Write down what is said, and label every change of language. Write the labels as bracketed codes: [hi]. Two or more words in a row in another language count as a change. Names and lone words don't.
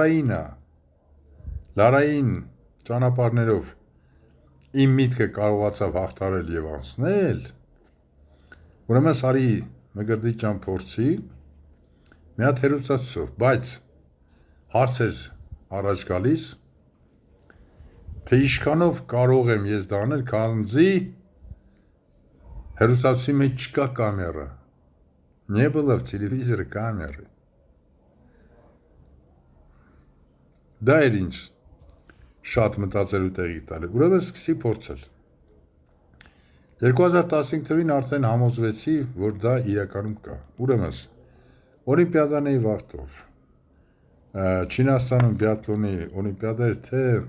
[hy] Լարային ճանապարհներով իմ միտքը կարողացավ հաղթարել եւ անցնել, ուրեմն Սարի Մգրդիչ ջան փորձի մի հատ հերոստացով, բայց հարցեր առաջ գալիս, թե ինչքանով կարող եմ ես դա անել, քանզի հերոստացի մեջ չկա կամերա, [ru] не было в телевизоре камеры։ [hy] Դա էր ինչ շատ մտածելու տեղի տալի, ուրեմն սկսի փորձել։ 2015 թվականին արդեն համոզվեցի, որ դա իրականում կա։ Ուրեմն Օլիմպիադան էի վախտով։ Չինաստանում բիաթլոնի օլիմպիադա էր, թե